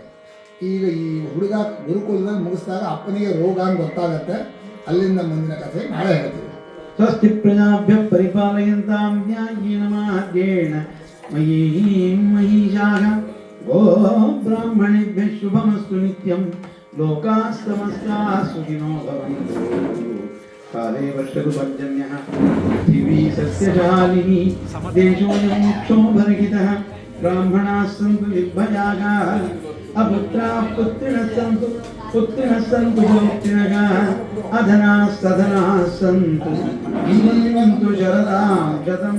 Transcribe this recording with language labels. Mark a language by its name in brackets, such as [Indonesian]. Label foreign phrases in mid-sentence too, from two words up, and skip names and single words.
[Kannada] ಈಗ ಈ ಹುಡುಗ ಗುರುಕುಲದಲ್ಲಿ ಮುಗಿಸಿದಾಗ ಅಪ್ಪನಿಗೆ ರೋಗ ಅಂತ ಗೊತ್ತಾಗತ್ತೆ. ಅಲ್ಲಿಂದ ಮುಂದಿನ ಕಥೆ ನಾಳೆ ಹೇಳ್ತೀವಿ. [Sanskrit] ಸ್ವಸ್ತಿ ಪ್ರಜಾಭ್ಯ ಪರಿಪಾಲಯಂತಾಂ ನ್ಯಾಯೇನ ಮಾರ್ಗೇಣ ಮಯೀಂ ಮಹೀಷಾಃ ಗೋ ಬ್ರಾಹ್ಮಣೇಭ್ಯಃ ಶುಭಮಸ್ತು ನಿತ್ಯಂ ಲೋಕಾಃ ಸಮಸ್ತಾಃ ಸುಖಿನೋ ಭವಂತು. ಕಾಲೇ ವರ್ಷತು ಪರ್ಜನ್ಯಃ ಪೃಥಿವೀ ಸಸ್ಯಶಾಲಿನಿ ದೇಶೋऽಯಂ क्षोभरहितः ब्राह्मणाः सन्तु निर्भयाः अपुत्राः पुत्रिणः सन्तु पौत्रिणः अधनाः सधनाः सन्तु जीवन्तु शरदां शतं.